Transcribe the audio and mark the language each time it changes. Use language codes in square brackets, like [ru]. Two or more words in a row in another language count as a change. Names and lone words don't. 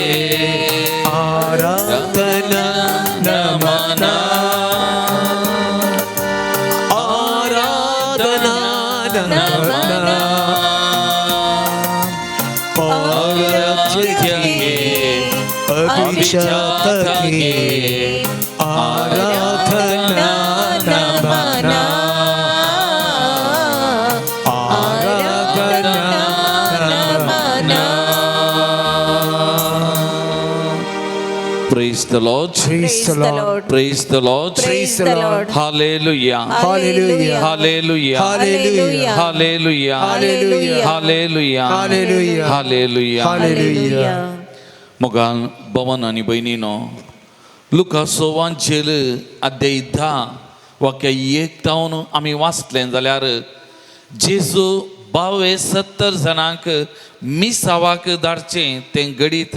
[kn] ಆರಾಧನಾ ನಮನ ಆರಾಧನಾ ನಮನ ಆರಾಧ್ಯಕ್ಕೆ ಅಭಿಷೇಕಕ್ಕೆ ಆರಾಧನಾ ನಮನ [en] Praise the Lord. Praise the Lord. Praise the Lord. Praise the Lord. Hallelujah. Hallelujah. Hallelujah. Hallelujah. Hallelujah. Hallelujah. Hallelujah. Hallelujah. Hallelujah. Hallelujah. [kok] मोगान भवन आणि बहिणीनो, लुका सोवांचेल अध्याय 10 वाक्य 1 तावन आमी वाचलें जाल्यार जेजू 72-70 जणांक मिसावाक धाडचें तें घडीत.